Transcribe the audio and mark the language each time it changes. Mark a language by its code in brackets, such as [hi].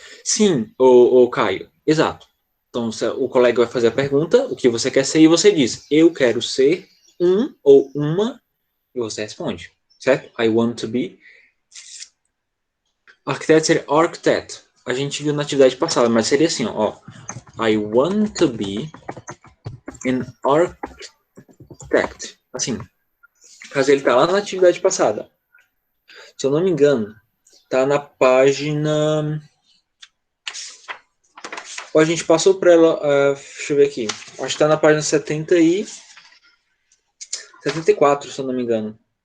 [pt] Sim, o Caio, exato. Então, o colega vai fazer a pergunta, o que você quer ser, e você diz, eu quero ser um ou uma, e você responde, certo? [en] I want to be. [pt] Arquiteto seria architect. A gente viu na atividade passada, mas seria assim, ó. [en] I want to be an architect. [pt] Assim. Caso ele tá lá na atividade passada. Se eu não me engano, tá na página... A gente passou para ela, deixa eu ver aqui. Acho que está na página 74, se eu não me engano.